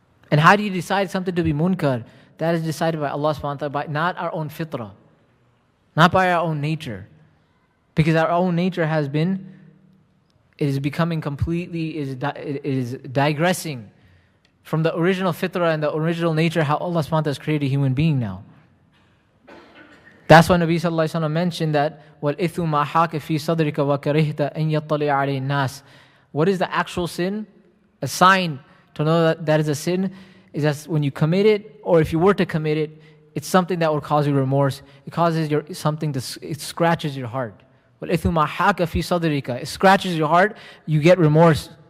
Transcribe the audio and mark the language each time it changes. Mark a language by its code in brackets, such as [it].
[en] And how do you decide something to be munkar? That is decided by Allah subhanahu wa ta'ala, by not our own fitrah, not by our own nature. Because our own nature is becoming completely, is digressing from the original fitrah and the original nature, how Allah subhanahu wa ta'ala has created a human being now. That's why Nabi Sallallahu Alaihi Wasallam mentioned that [ar] وَالْإِثُمْ مَا حَاكَ فِي صَدْرِكَ وَكَرِهْتَ أَنْ يَطَّلِعَ عَلَيْهِ النَّاسِ. [en] What is the actual sin? A sign to know that that is a sin is that when you commit it, or if you were to commit it, it's something that will cause you remorse. It causes it scratches your heart. [ar] وَالْإِثُمْ مَا حَاكَ فِي صَدْرِكَ. [en] It scratches your heart, you get remorse.